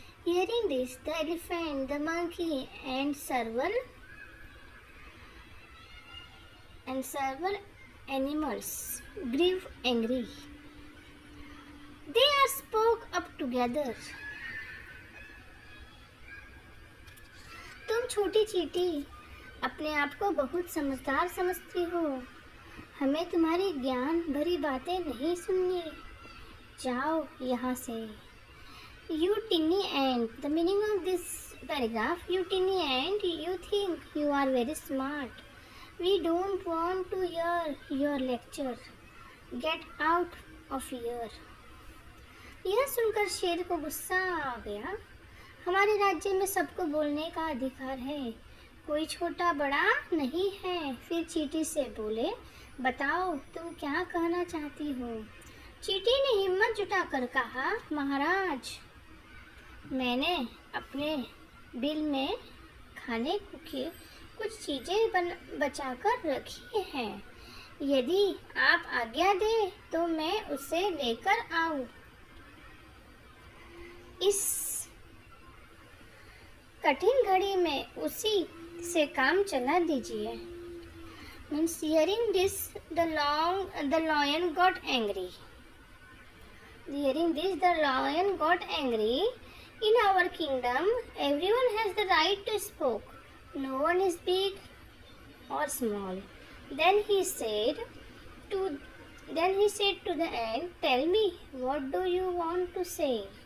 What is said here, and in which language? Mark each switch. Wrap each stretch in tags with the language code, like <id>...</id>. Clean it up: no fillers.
<en>Hearing this, the elephant, the monkey, and several animals grew angry. They all spoke up together.</en> <hi>तुम छोटी चींटी अपने आप को बहुत समझदार समझती हो, हमें तुम्हारी ज्ञान भरी बातें नहीं सुननी, जाओ यहाँ से।</hi> <en>You tinny ant, the meaning of this paragraph, you tinny ant, you think you are very smart. We don't want to hear your lecture. Get out of here.</en> <hi>यह सुनकर शेर को गुस्सा आ गया। हमारे राज्य में सबको बोलने का अधिकार है, कोई छोटा बड़ा नहीं है। फिर चींटी से बोले, बताओ तुम क्या कहना चाहती हो? चींटी ने हिम्मत जुटाकर कहा, महाराज, मैंने अपने बिल में खाने की कुछ चीज़ें बचाकर रखी हैं, यदि आप आज्ञा दें तो मैं उसे लेकर आऊं। इस कठिन घड़ी में उसी से काम चला दीजिए।</hi> <en>Means, hearing this, the lion got angry. Hearing this, the lion got angry. In our kingdom, everyone has the right to speak. No one is big or small. Then he said to the ant, "Tell me, what do you want to say?"</en>